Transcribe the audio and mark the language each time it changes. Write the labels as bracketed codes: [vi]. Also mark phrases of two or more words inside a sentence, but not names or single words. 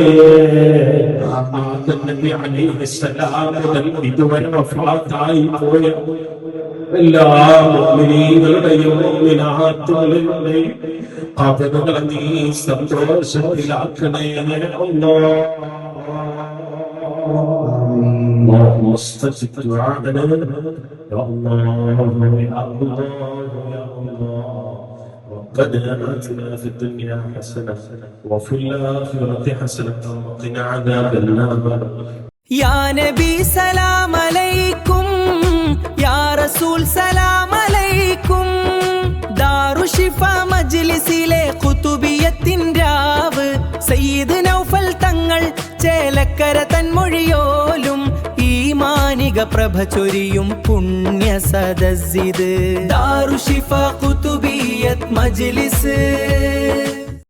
[ml] ആദം നബി അലൈഹിസ്സലാം മുതൽ ഇതുവരെ വഫാത്തായി പോയ എല്ലാ മുഅ്മിനീങ്ങളുടെയും മുഅ്മിനാത്തുകളുടെയും ഖബറുകളെ നീ സന്തോഷത്തിലാക്കണേ അല്ലാഹ്. [ar] اللهم استجب دعاءنا يا الله يا الله يا الله. ربنا آتنا في الدنيا حسنة وفي الآخرة حسنة وقنا عذاب النار. يا نبي سلام عليكم يا رسول سلام عليكم. [ml] ദാറുശിഫ മജ്ലിസിലെ ഖുതുബിയത്തിൻ രാവ് സയ്യിദ് നൗഫൽ തങ്ങൾ ചേലക്കര തൻമൊഴിയോലും ഈമാനിക പ്രഭ ചൊരിയും പുണ്യ സദസ്സിത് ദാറുശിഫ ഖുതുബിയത്ത് മജ്ലിസ്.